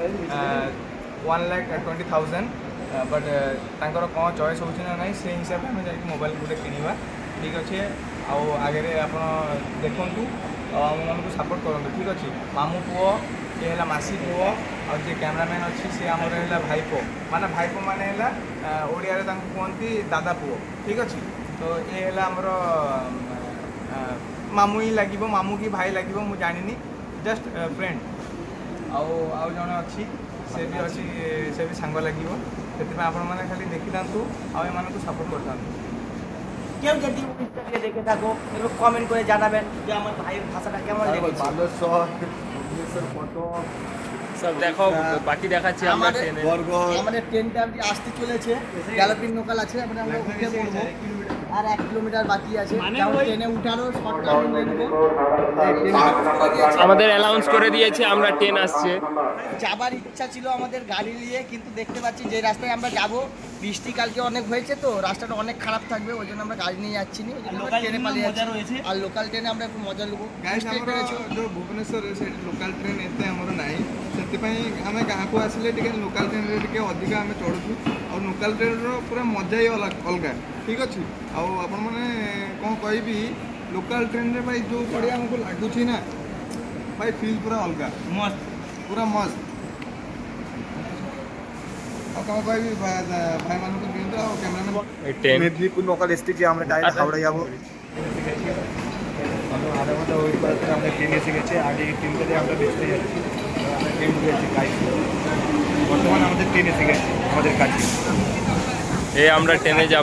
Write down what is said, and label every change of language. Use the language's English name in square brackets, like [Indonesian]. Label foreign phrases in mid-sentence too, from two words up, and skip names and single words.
[Odia] 1,20,000 ବଟ୍ ତାଙ୍କର କ'ଣ ଚଏସ୍ ହେଉଛି ନା ନାହିଁ ସେଇ ହିସାବରେ ଆମେ ଯାଇକି ମୋବାଇଲ୍ ଗୋଟେ କିଣିବା ଠିକ୍ ଅଛି ଆଉ ଆଗରେ ଆପଣ ଦେଖନ୍ତୁ ଆଉ ଆମମାନଙ୍କୁ ସପୋର୍ଟ କରନ୍ତୁ ଠିକ୍ ଅଛି ମାମୁଁ ପୁଅ ଇଏ ହେଲା ମାସି ପୁଅ ଆଉ ଯିଏ କ୍ୟାମେରାମ୍ୟାନ୍ ଅଛି ସିଏ ଆମର ହେଲା ଭାଇପୋ ମାନେ ହେଲା ଓଡ଼ିଆରେ ତାଙ୍କୁ କୁହନ୍ତି ଦାଦା ପୁଅ ଠିକ୍ ଅଛି ତ ଇଏ ହେଲା ଆମର ମାମୁଁ ହିଁ ଲାଗିବ ମାମୁଁ କି ଭାଇ ଲାଗିବ ମୁଁ ଜାଣିନି [English] just friend [Odia] ଆଉ ଜଣେ ଅଛି ସେ ବି ସାଙ୍ଗ ଲାଗିବ ସେଥିପାଇଁ ଆପଣମାନେ ଖାଲି ଦେଖିଥାନ୍ତୁ ଆଉ ଏମାନଙ୍କୁ ସପୋର୍ଟ କରିଥାନ୍ତୁ [Bangla] কেউ যদি উড়িষ্যাকে দেখে থাকো একটু কমেন্ট করে জানাবেন যে আমার ভাইয়ের ভাষাটা কেমন লেগেছে সব দেখো বাকি দেখাচ্ছি আমরা আমাদের ট্রেনে আমাদের ট্রেনটা আসতে চলেছে [English] galloping local [Bangla] আছে আমরা উঠে পড়বো আর 1 কিলোমিটার বাকি আছে ট্রেনে উঠারও শর্টকাট হয়ে নেবো আমাদের অ্যানাউন্স করে দিয়েছে আমরা ট্রেন আসছে যাবার ইচ্ছা ছিল আমাদের গাড়ি নিয়ে কিন্তু দেখতে পাচ্ছি যে রাস্তায় আমরা যাব বৃষ্টি কালকে অনেক হয়েছে তো রাস্তাটা অনেক খারাপ থাকবে ওই জন্য আমরা গাড়ি নিয়ে যাচ্ছি না ট্রেনে পালিয়ে যাচ্ছি আর [English] local trainে [Bangla] আমরা একটু মজা নেবো [Odia] ଗାଇସ୍ ଆମର ଯେଉଁ ଭୁବନେଶ୍ୱରରେ ସେଇଠି [English] local train [Odia] ଏତେ ଆମର ନାହିଁ ସେଥିପାଇଁ ଆମେ ଗାଁକୁ ଆସିଲେ ଟିକେ [English] local trainରେ [Odia] ଟିକେ ଅଧିକା ଆମେ ଚଢ଼ୁଛୁ ଆଉ [English] local trainର [Odia] ପୁରା ମଜା ହିଁ ଅଲଗା ଠିକ୍ ଅଛି ଆଉ ଆପଣମାନେ କ'ଣ କହିବି [English] local trainରେ [Odia] ଭାଇ ଯେଉଁ ଭଳିଆ ଆମକୁ ଲାଗୁଛି ନା ଭାଇ ଫିଲ୍ ପୁରା ଅଲଗା ମସ୍ତ ପୁରା ମସ୍ତ ଆଉ କ'ଣ କହିବି ଭାଇମାନଙ୍କୁ ଦିଅନ୍ତୁ ଆଉ କ୍ୟାମେରାମ୍ୟାନ୍ [Bangla] এই ট্রেন মেদিনীপুর লোকাল এসেছি আমরা ডাইরেক্ট হাওড়া যাবো আধা ঘন্টা ওয়েট করার পরে আমরা ট্রেন এসে গেছে আগে ট্রেনটাতে আমরা বেঁচতে যাচ্ছি আমরা ট্রেন ঢুকেছি গাইড বর্তমানে আমাদের ট্রেন এসে গেছে আমাদের কাছে এই আমরা ট্রেনে যাব